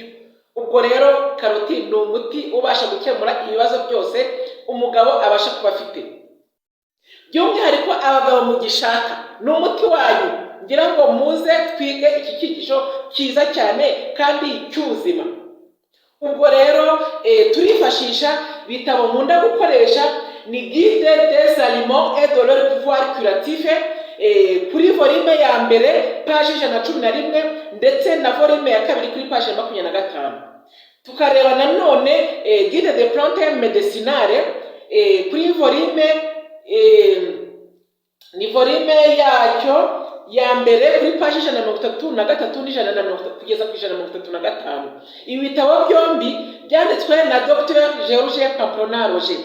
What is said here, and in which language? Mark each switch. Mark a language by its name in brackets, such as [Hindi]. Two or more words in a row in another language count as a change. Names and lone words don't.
[Kinyarwanda] Ubwo rero karoti ni umuti ubasha gukemura ibibazo byose umugabo abasha kuba afite. By'umwihariko abagabo mugishaka ni umuti wanyu. Ngira ngo muze twige iki cyigisho cyiza cyane kandi cy'ubuzima. Ubwo rero turifashisha bitabo nkunda gukoresha ni Guide des aliments et de leur pouvoir curatif kuri volume ya mbere page 111 ndetse na volume ya kabiri kuri page 25. Tukareba nanone Guide des plantes médicinales kuri volume ni volume yacyo ya mbere kuri page 133 n'ijana kugeza ku 135. Ibi bitabo byombi byanditswe na Dr. Georges Pamplona Roger.